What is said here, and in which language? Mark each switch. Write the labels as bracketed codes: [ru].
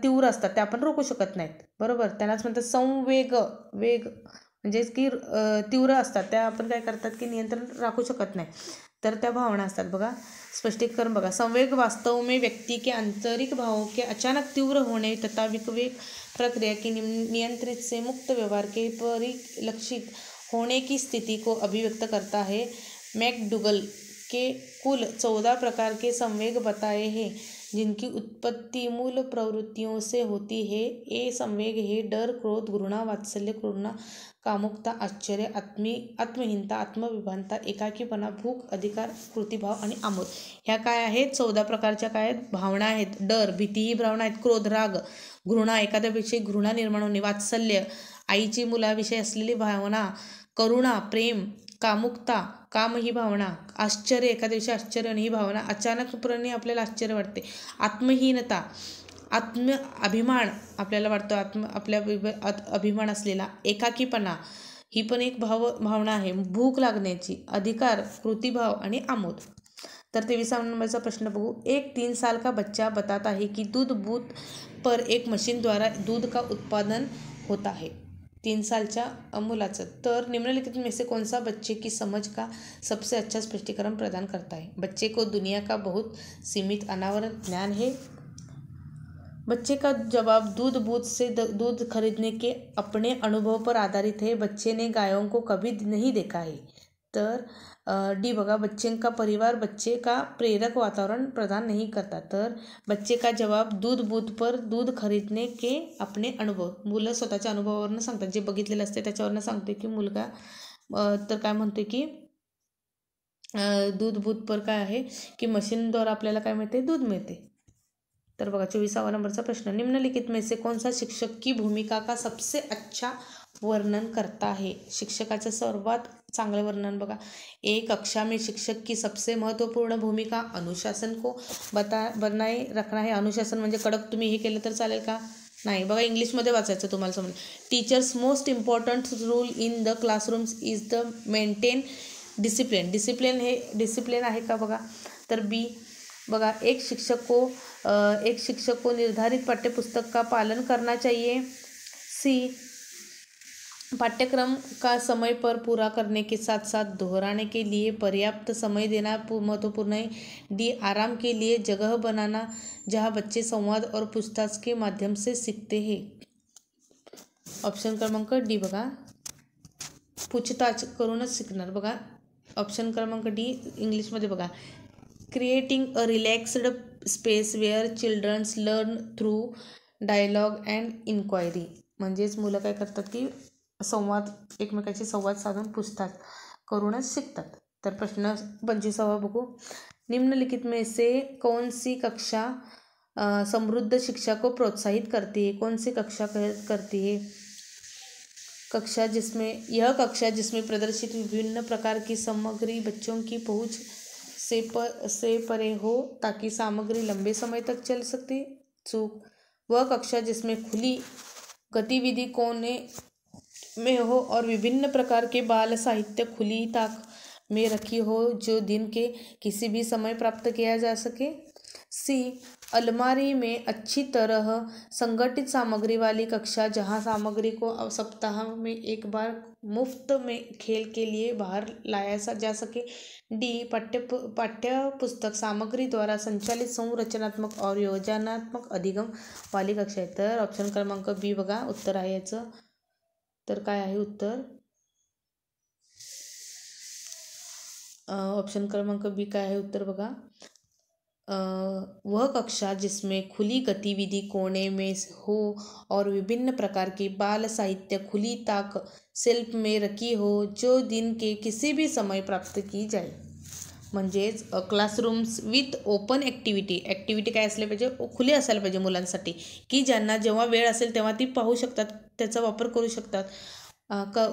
[mr] तीव्र असतात, त्या आपण रोखू शकत नाहीत, बरोबर। त्यांनाच म्हणतात संवेग। वेग म्हणजेच की तीव्र असतात, त्या आपण काय करतात की नियंत्रण राखू शकत नाही, तर त्या भावना असतात। बघा स्पष्टीकरण बघा, [hi] संवेग वास्तव में व्यक्ति के आंतरिक भावों के अचानक तीव्र होने तथा विवेक प्रक्रिया की नियंत्रित से मुक्त व्यवहार के परिलक्षित होने की स्थिति को अभिव्यक्त करता है। मैकडूगल के कुल 14 प्रकार के संवेग बताए हैं जिनकी उत्पत्ति मूल प्रवृत्तियों से होती है। ये संवेग है [mr] डर, क्रोध, घृणा, वात्सल्य, करुणा, कामुकता, आश्चर्य, आत्महीनता, आत्मविभानता, एकाकीपणा, भूक, अधिकार, कृतिभाव आणि आमोद। ह्या काय आहेत? 14 प्रकारच्या काय आहेत? भावना आहेत। डर भीती ही भावना आहेत, क्रोध राग, घृणा एखाद्याविषयी घृणा निर्माण होणे, वात्सल्य आईची मुलाविषयी असलेली भावना, करुणा प्रेम, कामुकता काम ही भावना, आश्चर्य एखाद्याविषयी आश्चर्य ही भावना, अचानकपणे आपल्याला आश्चर्य वाटते, आत्महीनता अभिमान आपल्याला वाटतो, आपल्या अभिमान असलेला, एकाकीपणा ही पण एक भावना आहे, भूक लागण्याची, अधिकार, कृतिभाव आणि आमोद। तर 23 नंबरचा प्रश्न बघू, [hi] एक 3 साल का बच्चा बताता है कि दूध बूथ पर एक मशीन द्वारा दूध का उत्पादन होता है। [mr] 3 सालच्या मुलाचं। तर [hi] निम्नलिखित में से कौन सा बच्चे की समझ का सबसे अच्छा स्पष्टीकरण प्रदान करता है? बच्चे को दुनिया का बहुत सीमित अनावरण ज्ञान है। बच्चे का जवाब दूध बूथ से दूध खरीदने के अपने अनुभव पर आधारित है। बच्चे ने गायों को कभी नहीं देखा है। [mr] तर डी बघा, [hi] बच्चे का परिवार बच्चे का प्रेरक वातावरण प्रदान नहीं करता। [mr] तर [hi] बच्चे का जवाब दूध बूथ पर दूध खरीदने के अपने अनुभव, [mr] मुलं स्वतःच्या अनुभवावरनं सांगतात, जे बघितलेलं असते त्याच्यावरनं सांगते की मुलगा तर काय म्हणते की [hi] दूध बूथ पर [mr] काय आहे की मशीनद्वारा आपल्याला काय मिळते? दूध मिळते। तर बघा 24 नंबरचा प्रश्न, [hi] निम्नलिखित में से कौन सा शिक्षक की भूमिका का सबसे अच्छा वर्णन करता है? [mr] शिक्षकाचं सर्वात चांगलं वर्णन बघा, [hi] एक कक्षा में शिक्षक की सबसे महत्वपूर्ण भूमिका अनुशासन को बनाए रखना है। [mr] अनुशासन म्हणजे कडक तुम्ही हे केलं तर चालेल का? नाही, बघा इंग्लिशमध्ये वाचायचं तुम्हाला समजेल। [en] Teachers most important rule in the classrooms is the maintain discipline. [mr] Discipline हे डिसिप्लिन आहे का? [hi] बघा तर बी बघा, एक शिक्षक को निर्धारित पाठ्यपुस्तक का पालन करना चाहिए। सी पाठ्यक्रम का समय पर पूरा करने के साथ साथ दोहराने के लिए पर्याप्त समय देना महत्वपूर्ण है। डी आराम के लिए जगह बनाना जहां बच्चे संवाद और पूछताछ के माध्यम से सीखते हैं। [mr] ऑप्शन क्रमांक डी बघा, पूछताछ करूनच शिकणार। बघा ऑप्शन क्रमांक डी इंग्लिशमध्ये बघा, [en] Creating a relaxed space where childrens learn through dialogue and inquiry. [mr] म्हणजेच मुलं काय करतात की एकमेकांशी संवाद साधून पूछताछ करूनच शिकतात। तर प्रश्न 25 बघू, [hi] निम्नलिखित में से कौन सी कक्षा समृद्ध शिक्षा को प्रोत्साहित करती है? कौन सी कक्षा करती है? कक्षा जिसमें प्रदर्शित विभिन्न प्रकार की सामग्री बच्चों की पहुंच से परे हो ताकि सामग्री लंबे समय तक चल सकती। [mr] चूक, [hi] वह कक्षा जिसमें खुली गतिविधि कोने में हो और विभिन्न प्रकार के बाल साहित्य खुली ताक में रखी हो जो दिन के किसी भी समय प्राप्त किया जा सके। सी अलमारी में अच्छी तरह संगठित सामग्री वाली कक्षा जहां सामग्री को सप्ताह में एक बार मुफ्त में खेल के लिए बाहर लाया जा सके। डी पाठ्य पुस्तक सामग्री द्वारा संचालित संरचनात्मक और योजनात्मक अधिगम वाली कक्षा [mr] आहे। तर ऑप्शन क्रमांक बी बघा उत्तर आहे याचं। तर काय आहे उत्तर? ऑप्शन क्रमांक बी काय आहे उत्तर बघा। [hi] वह कक्षा जिसमें खुली गतिविधि कोने में हो और विभिन्न प्रकार की बाल साहित्य खुली ताक शेल्फ में रखी हो, जो दिन के किसी भी समय प्राप्त की जाए। [mr] म्हणजेच [en] classrooms with open activity [mr] काय असले पाहिजे, खुली असायला पाहिजे मुलांसाठी, की ज्यांना जेव्हा वेळ असेल तेव्हा ती पाहू शकतात, त्याचा वापर करू शकतात।